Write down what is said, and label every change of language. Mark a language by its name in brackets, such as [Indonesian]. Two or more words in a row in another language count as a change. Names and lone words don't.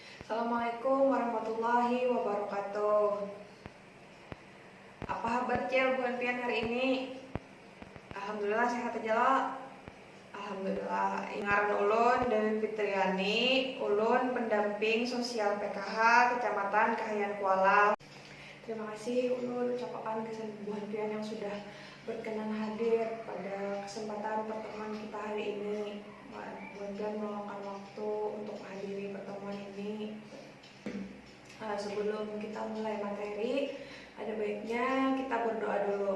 [Arabic] السلام عليكم ورحمة الله وبركاته. [Indonesian] Apa kabar Cel bulan pian hari ini? Alhamdulillah sehat aja lah. Alhamdulillah. [Banjar] Ngaran ulun Dewi Fitriani, ulun pendamping sosial PKH Kecamatan Kahayan Kuala. [Indonesian] Terima kasih ulun ucapkan ke bulan pian yang sudah berkenan hadir pada kesempatan pertemuan kita hari ini. Bulan pian meluangkan waktu untuk menghadiri pertemuan ini. Sebelum kita mulai materi, ada baiknya kita berdoa dulu.